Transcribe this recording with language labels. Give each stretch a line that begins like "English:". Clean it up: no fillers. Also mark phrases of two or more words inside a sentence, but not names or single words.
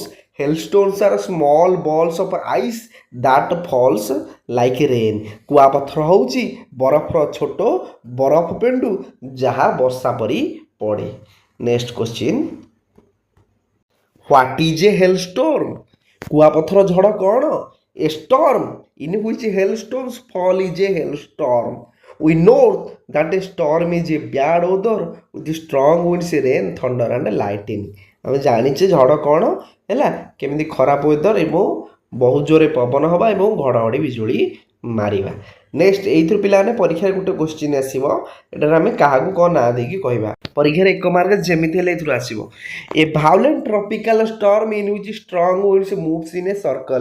English: hailstones are small balls of ice that falls like rain.
Odia: କୁଆପଥର ହେଉଛି ବରଫର ଛୋଟ ବରଫ ପେଣ୍ଡୁ ଯାହା ବର୍ଷା ପରି ପଡ଼େ।
English: next question, what is a hailstorm?
Odia: କୁଆପଥର ଝଡ଼ କ'ଣ?
English: A storm in which hailstones fall is a hailstorm. We know that a storm is a bad weather with strong winds, rain, thunder and lightning.
Odia: ଆମେ ଜାଣିଛେ ଝଡ଼ କ'ଣ ହେଲା, କେମିତି ଖରାପ ୱେଦର ଏବଂ ବହୁତ ଜୋରରେ ପବନ ହେବା ଏବଂ ଘଡ଼ଘଡ଼ି ବିଜୁଳି ମାରିବା। ନେକ୍ସଟ ଏଇଥିରୁ ପିଲାମାନେ ପରୀକ୍ଷାରେ ଗୋଟେ କ୍ୱେଶ୍ଚିନ୍ ଆସିବ, ଏଠାରେ ଆମେ କାହାକୁ କ'ଣ ନାଁ ଦେଇକି କହିବା। ପରୀକ୍ଷାରେ 1 ମାର୍କ ଯେମିତି ହେଲେ ଏଥିରୁ ଆସିବ।
English: a violent tropical storm in which strong winds moves in a circle.